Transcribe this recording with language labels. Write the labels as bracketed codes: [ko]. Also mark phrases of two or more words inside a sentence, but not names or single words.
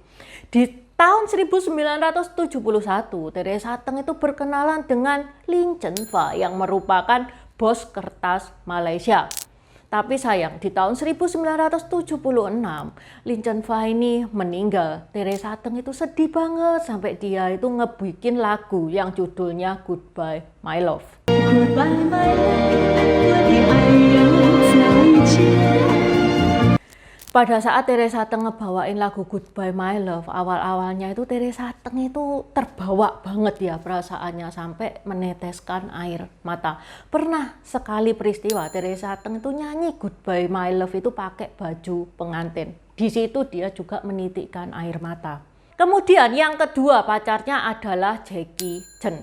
[id] Di tahun 1971, Teresa Teng itu berkenalan dengan Lin Zhenfa yang merupakan bos kertas Malaysia. Tapi sayang, di tahun 1976, Lin Zhenfa ini meninggal. Teresa Teng itu sedih banget sampai dia itu ngebikin lagu yang judulnya Goodbye My Love. [en] Goodbye my love， [zh] 我的爱人再见。 [id] Pada saat Teresa Teng ngebawain lagu Goodbye My Love, awal-awalnya itu Teresa Teng itu terbawa banget ya perasaannya sampai meneteskan air mata. Pernah sekali peristiwa Teresa Teng itu nyanyi Goodbye My Love itu pakai baju pengantin. Di situ dia juga menitikkan air mata. Kemudian yang kedua pacarnya adalah Jackie Chan.